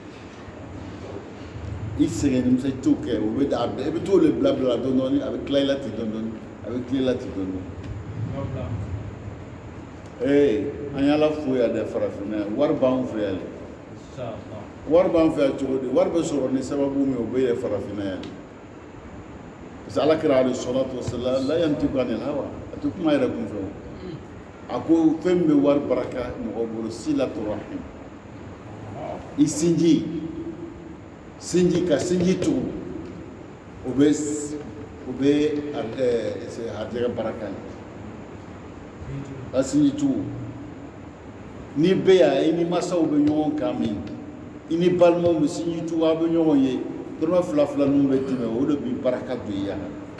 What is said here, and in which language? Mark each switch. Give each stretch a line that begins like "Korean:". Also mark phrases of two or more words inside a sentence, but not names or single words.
Bambara: musa i t'o kɛ o bɛ i bɛ t'o le bila bila dɔɔni dɔɔni a bɛ tila i la ten dɔɔni dɔɔni a bɛ tila i la ten dɔɔni dɔɔni an y'ala fo yan dɛ farafinna yan wari b'an fɛ yan dɛ wari b'an fɛ yan cogo di wari bɛ sɔrɔ ni sababu min o bɛ yɛ farafinna yan parce que ala kira
Arabic: عليه الصلاة والسلام لا ينطق عن الهوى
Bambara: a tɛ kuma yɛrɛ kun fɛ o a ko fɛn min bɛ wari baraka mɔgɔ bolo
Arabic: صلة الرحم
Bambara: i sinji ka sinji tugu o bɛ hatɛgɛ baraka ye ka sinji tugu ni bɛ yan i ni masaw bɛ ɲɔgɔn kan min i ni balimaw bɛ sinji tugu a bɛ ɲɔgɔn ye dɔrɔmɛ fila fila ninnu bɛ tɛmɛ o de bɛ baraka don i yan